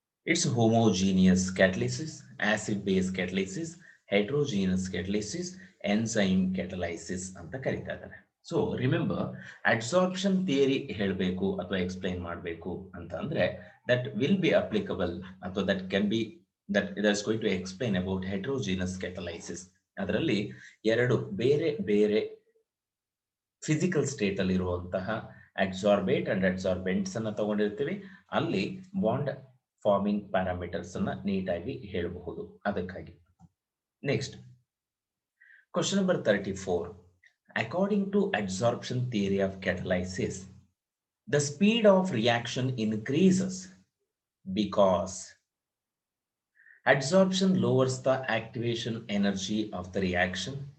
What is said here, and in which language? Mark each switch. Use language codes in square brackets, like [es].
[en] It's homogeneous catalysis, acid-base catalysis, heterogeneous catalysis, enzyme catalysis [kn] ಅಂತ ಕರೀತಾ ಇದ್ದಾರೆ. [en] So remember, adsorption theory [kn] ಹೇಳಬೇಕು ಅಥವಾ ಎಕ್ಸ್ಪ್ಲೈನ್ ಮಾಡಬೇಕು ಅಂತ ಅಂದ್ರೆ [en] that will be applicable ಅಥವಾ that can be that is going to explain about heterogeneous catalysis. [kn] ಅದರಲ್ಲಿ ಎರಡು ಬೇರೆ ಬೇರೆ ಫಿಸಿಕಲ್ ಸ್ಟೇಟ್ ಅಲ್ಲಿ ಇರುವಂತಹ ಅಡ್ಸಾರ್ಬೇಟ್ ಅಂಡ್ ಅಡ್ಸಾರ್ಬೆಂಟ್ಸ್ ಅನ್ನ ತಗೊಂಡಿರ್ತೀವಿ. ಅಲ್ಲಿ ಬಾಂಡ್ ಫಾರ್ಮಿಂಗ್ ಪ್ಯಾರಾಮೀಟರ್ಸ್ ಅನ್ನ ನೀಟಾಗಿ ಹೇಳಬಹುದು. ಅದಕ್ಕಾಗಿ next, question number 34. [en] According to adsorption theory of catalysis, the speed of reaction increases because adsorption lowers the activation energy of the reaction.